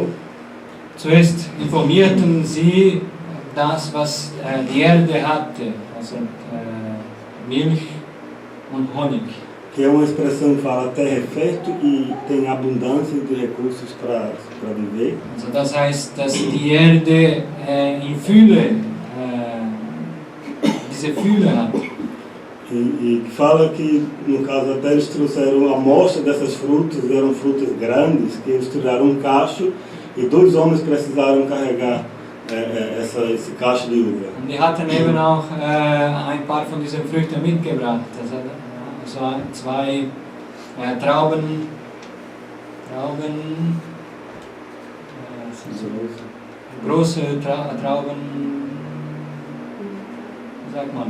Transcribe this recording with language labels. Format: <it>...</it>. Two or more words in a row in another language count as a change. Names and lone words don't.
<de>Zuerst informierten sie das, was die Erde hatte, also Milch und Honig.</de> <pt>Que é uma expressão que fala a terra é fértil e tem abundância de recursos para viver.</pt> <de>Also das heißt, dass die Erde in Fülle, diese Fülle hat.</de> <pt>E fala que, no caso, até eles trouxeram a amostra dessas frutas, eram frutas grandes, que eles tiraram um cacho e 2 homens precisaram carregar esse cacho de uva.</pt> <de>Und die hatten eben auch ein paar von diesen Früchten mitgebracht. Also 2 Trauben, große Trauben, wie sagt man?</de>